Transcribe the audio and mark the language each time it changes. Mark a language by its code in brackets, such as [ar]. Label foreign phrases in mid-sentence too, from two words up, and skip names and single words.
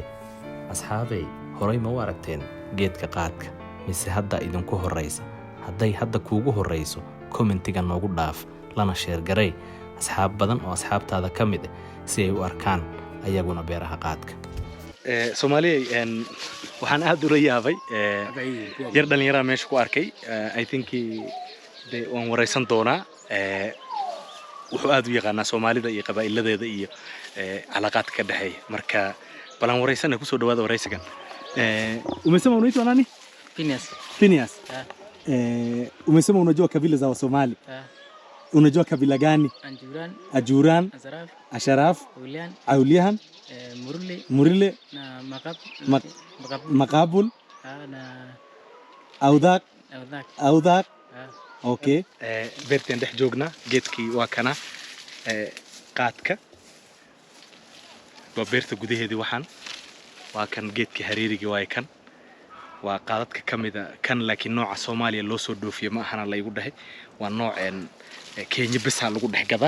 [so] asxaabay horay ma u aragteen geedka qaadka mise hadda idinku horeysa? hadday hadda kuugu horeyso commentiga noogu dhaaf lana share garay asxaab badan oo asxaabtaada ka mid ah si ay u arkaan ayaguna beeraha qaadka. Soomaaliya waxaan aad u rayaabay yar dhalinyarada meesha ku arkay. [en] I think [so] waan wareysan doonaa. wuxuu aad u yaqaanaa Soomaalida iyo qabaa'iladeeda iyo calaaqaadka ka dhaxeeya. marka balan wareysana ku soo dhawaada wareysigan. [sw] Umesema unaitwa nani? Phineas. Umesema unajua kabila za Wasomali? Unajua kabila gani? Ajuran, Asharaf, Aulian, Murile, na Makabul, na Audak. Okay. [so] beertan dhex joogna geedkii waa kana qaadka. waa beerta gudaheedii waxaan waa kan geedkii hareerigii waa kan waa qaadadka kamida kan laakiin nooca Soomaaliya loo soo dhoofiyo ma ahana la igu dhahay waa nooceen Kenya bisa lagu dhex gadaa.